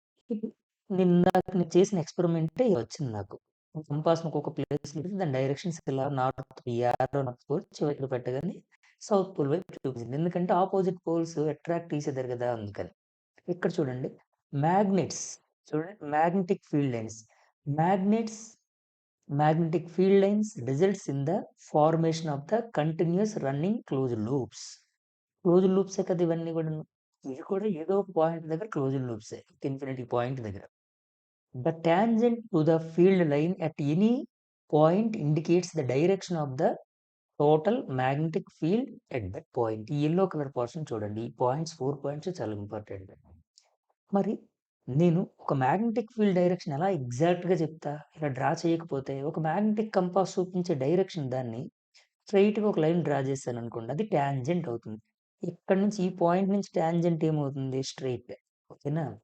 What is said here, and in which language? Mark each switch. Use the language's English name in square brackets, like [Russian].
[Telugu] ఇప్పుడు నేనిందాక నేను చేసిన ఎక్స్‌పెరిమెంటే వచ్చింది నాకు. కంపాస్‌ని ఒక్కొక్క ప్లేస్‌లో పెట్టి దాని డైరెక్షన్స్ ఇలా నార్త్ యారో నార్త్ పోల్ చివరికి పెట్టగానే సౌత్ పోల్ వైపు చూపించింది. ఎందుకంటే అపోజిట్ పోల్స్ అట్రాక్ట్ చేసేదారు కదా! అందుకని. ఇక్కడ చూడండి మ్యాగ్నెట్స్ చూడండి magnetic field lines. [English] Magnets magnetic field lines results in the formation of the continuous running closed loops. [Telugu] Closed లూప్సే కదా ఇవన్నీ గూడాను. ఇవి కూడా ఏదో ఒక పాయింట్ దగ్గర క్లోజ్డ్ లూప్సే. ఇన్ఫినిటీ పాయింట్ దగ్గర. [English] The tangent to the field line at any point indicates the direction of the total magnetic field at that point. [Telugu] ఈ యెల్లో కలర్ పోర్షన్ చూడండి. ఈ పాయింట్స్ 4 పాయింట్స్ చాలా ఇంపార్టెంట్. మరి నేను ఒక మ్యాగ్నెటిక్ ఫీల్డ్ డైరెక్షన్ ఎలా ఎగ్జాక్ట్‌గా చెప్తా? ఇలా డ్రా చేయకపోతే ఒక మ్యాగ్నెటిక్ కంపాస్ చూపించే డైరెక్షన్ దాన్ని స్ట్రెయిట్‌గా ఒక లైన్ డ్రా చేశాననుకోండి. అది టాంజెంట్ అవుతుంది. ఇక్కడి నుంచి ఈ పాయింట్ నుంచి టాంజెంట్ ఏమవుతుంది? స్ట్రెయిట్. ఓకేనా?